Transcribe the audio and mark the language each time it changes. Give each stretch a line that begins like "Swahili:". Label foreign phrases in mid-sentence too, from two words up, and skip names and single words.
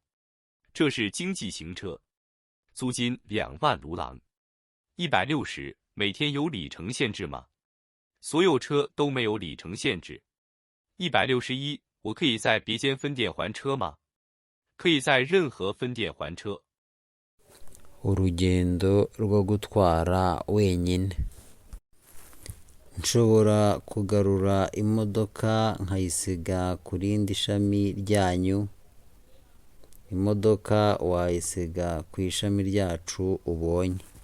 Chinese: 这是经济型车，租金2万卢郎。160，每天有里程限制吗？所有车都没有里程限制。161，我可以在别间分店还车吗？可以在任何分店还车。
Kinyarwanda: urugendo rwo gutwara wenyine. Nshobora kugarura imodoka nkayisiga ku rindi shami ryanyu. Imodoka wayisiga ku ishami ryacu ubonye.